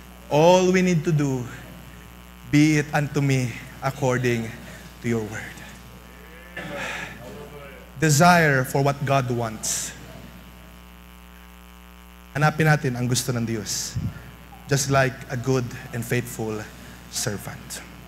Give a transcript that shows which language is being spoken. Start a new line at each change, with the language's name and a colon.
English: All we need to do, be it unto me according to your word. Desire for what God wants.
Filipino: Hanapin natin ang gusto ng Diyos.
English: Just like a good and faithful servant.